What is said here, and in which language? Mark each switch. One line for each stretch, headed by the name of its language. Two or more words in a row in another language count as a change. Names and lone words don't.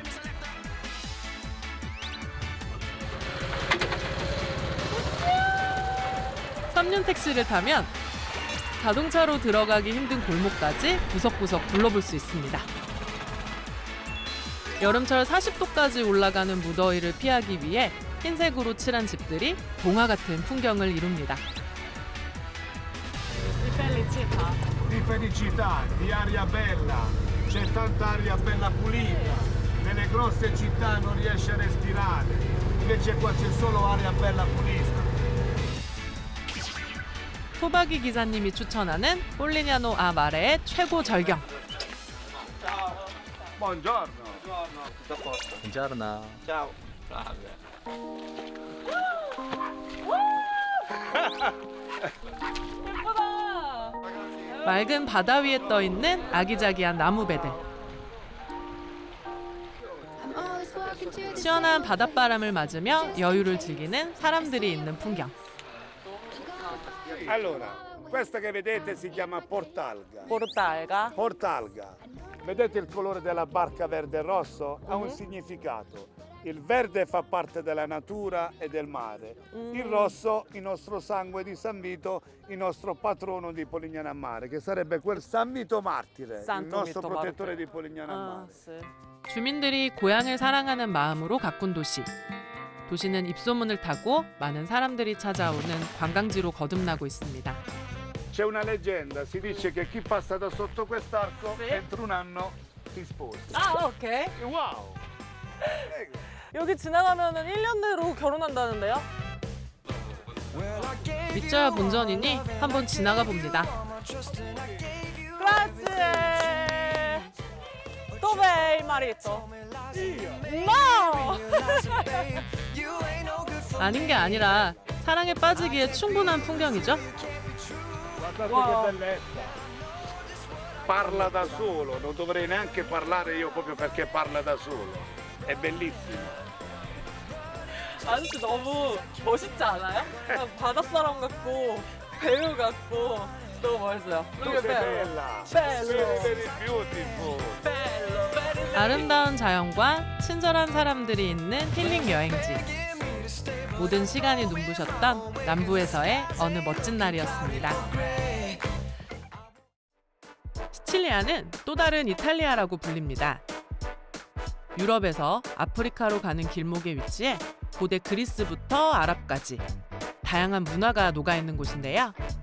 Korean: 삼륜 택시를 타면 자동차로 들어가기 힘든 골목까지 구석구석 둘러볼 수 있습니다. 여름철 40도까지 올라가는 무더위를 피하기 위해 흰색으로 칠한 집들이 동화 같은 풍경을 이룹니다.
Italian: Di felicità, di aria bella, c'è tanta aria bella pulita. Nelle grosse città non riesci a respirare, invece qua c'è solo aria bella pulita.
Korean: 토박이 기사님이 추천하는 폴리냐노 아 마레의 최고 절경.
Italian: Buongiorno. Buongiorno. Ciao.
Korean: 맑은 바다 위에 떠 있는 아기자기한 나무배들. 시원한 바닷바람을 맞으며 여유를 즐기는 사람들이 있는 풍경.
Italian: Allora, questa che vedete si chiama portalga. Portalga. Portalga. Vedete il colore della barca verde e rosso? Ha un significato. Il verde fa parte della natura e del mare. Il rosso, il nostro sangue di San Vito, il nostro patrono di Polignano a Mare, che sarebbe quel San Vito martire, il Santo nostro Vito protettore martire. di Polignano a Mare. sì.
Korean: 주민들이 고향을 사랑하는 마음으로 가꾼 도시. 도시는 입소문을 타고 많은 사람들이 찾아오는 관광지로 거듭나고 있습니다.
Italian: C'è una leggenda, si dice che chi passa da sotto quest'arco Sì. entro un anno si sposa.
Korean: 아, 오케이.
Italian: Wow! Prego.
Korean: 여기 지나가면은 1년 내로 결혼한다는데요? 믿져야 본전이니 한번 지나가 봅니다.
Italian: Grazie. Dov'è il marito? No!
Korean: 아닌 게 아니라 사랑에 빠지기에 충분한 풍경이죠.
Italian: Guardate Wow. che bellezza! Parla da solo, non dovrei neanche parlare io proprio perché parla da solo. È bellissimo.
Korean: 아저씨 너무 멋있지 않아요? 그냥 바닷사람 같고 배우 같고 너무 멋있어요.
Italian: Tu
English: Look
Italian: sei
English: at
Italian: bella! Bello.
English: Very beautiful!
Italian: bello, very
Korean: 아름다운 자연과 친절한 사람들이 있는 힐링 여행지. 모든 시간이 눈부셨던 남부에서의 어느 멋진 날이었습니다. 시칠리아는 또 다른 이탈리아라고 불립니다. 유럽에서 아프리카로 가는 길목에 위치해 고대 그리스부터 아랍까지 다양한 문화가 녹아있는 곳인데요.